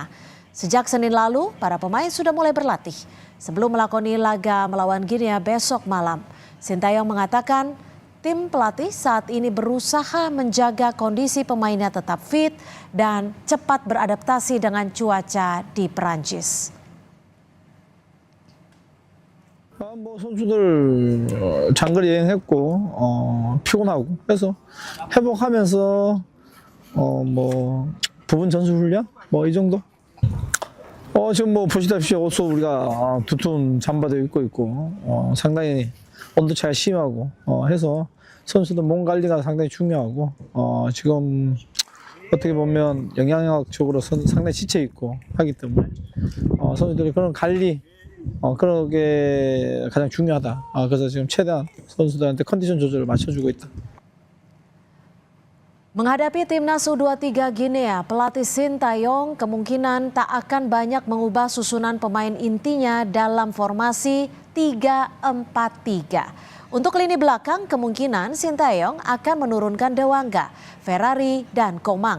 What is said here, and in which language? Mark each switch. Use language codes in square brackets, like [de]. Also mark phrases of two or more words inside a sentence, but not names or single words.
[id] Sejak Senin lalu, para pemain sudah mulai berlatih sebelum melakoni laga melawan Guinea besok malam. Shin Tae-yong mengatakan tim pelatih saat ini berusaha menjaga kondisi pemainnya tetap fit dan cepat beradaptasi dengan cuaca di Perancis. [ko] 선수들 장거리 여행했고 피곤하고 그래서 회복하면서 부분 전술 훈련 이 정도. 지금 보시다시피 옷도 우리가 두툼 잠바도 입고 있고 상당히 온도 차이가 심하고 해서 선수들 몸 관리가 상당히 중요하고 지금 어떻게 보면 영양학적으로 상당히 지쳐 있고 하기 때문에 선수들이 그런 관리 그런 게 가장 중요하다. 그래서 지금 최대한 선수들한테 컨디션 조절을 맞춰주고 있다. [id] Menghadapi Timnas U23 Guinea, pelatih Shin Tae-yong kemungkinan tak akan banyak mengubah susunan pemain intinya dalam formasi 3-4-3. Untuk lini belakang, kemungkinan Shin Tae-yong akan menurunkan Dewangga, Ferrari, dan Komang.